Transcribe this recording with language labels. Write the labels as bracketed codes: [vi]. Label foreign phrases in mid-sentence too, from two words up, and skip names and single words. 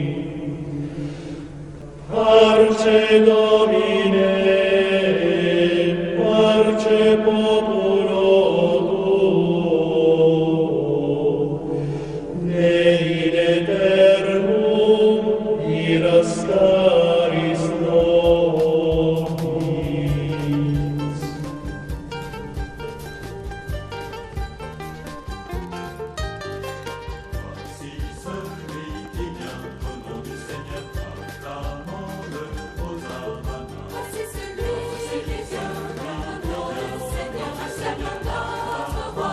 [la] Parce Domine, parce populo tuo, nei in aeternum irascaris nobis. [fr] Voici celui qui vient au nom du Seigneur, acclamons-le, Hosanna. Voici celui qui vient au nom du Seigneur, acclamons notre roi.